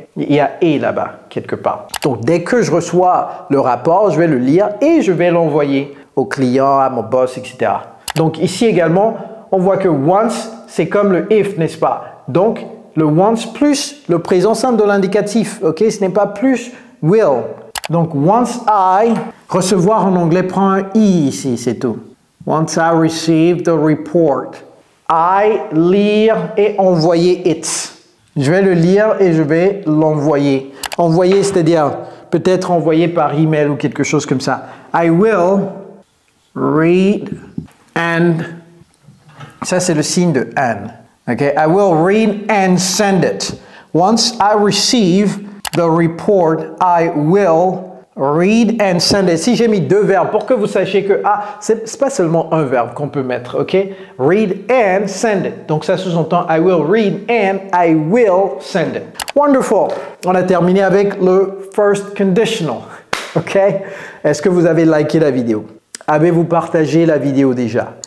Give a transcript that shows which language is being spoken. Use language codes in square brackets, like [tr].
[fr] Il y a et là-bas, quelque part. Donc, dès que je reçois le rapport, je vais le lire et je vais l'envoyer au client, à mon boss, etc. Donc, ici également, on voit que once, c'est comme le if, n'est-ce pas? Donc, le once plus le présent simple de l'indicatif. OK? Ce n'est pas plus will. Donc, once I, recevoir en anglais prend un I ici, c'est tout. [en] Once I receive the report. [fr] I, lire et envoyer it. Je vais le lire et je vais l'envoyer. Envoyer, c'est-à-dire peut-être envoyer par email ou quelque chose comme ça. [en] I will read and... [fr] Ça, c'est le signe de and. Okay? [en] I will read and send it. Once I receive the report, I will read and send it. [fr] Si j'ai mis deux verbes pour que vous sachiez que c'est pas seulement un verbe qu'on peut mettre, ok? [en] Read and send it. [fr] Donc ça sous-entend [en] I will read and I will send it. Wonderful. [fr] On a terminé avec le first conditional, ok? Est-ce que vous avez liké la vidéo? Avez-vous partagé la vidéo déjà?